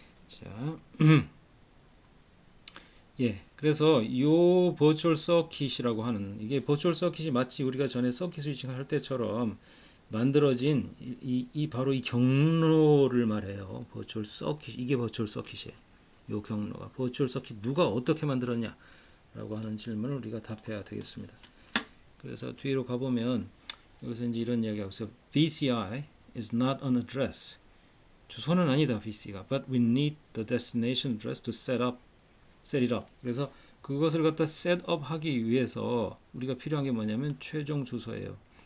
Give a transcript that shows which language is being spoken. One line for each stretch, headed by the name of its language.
Korean: 자, 그래서 요 버추얼 서킷이라고 하는, 이게 버추얼 서킷이 마치 우리가 전에 서킷 스위칭 할 때처럼 만들어진 바로 이 경로를 말해요. 버추얼 서킷, 이게 버추얼 서킷이에요. 요 경로가 버추얼 서킷 누가 어떻게 만들었냐 라고 하는 질문을 우리가 답해야 되겠습니다. 그래서 뒤로 가보면 여기서 이제 이런 이야기하고 있어요.
English: VCI is not an address.
Korean: 주소는 아니다, VC가.
English: But we need the destination address to set it up.
Korean: 그래서 그것을 갖다 set up 하기 위해서 우리가 필요한 게 뭐냐면 최종 주소예요.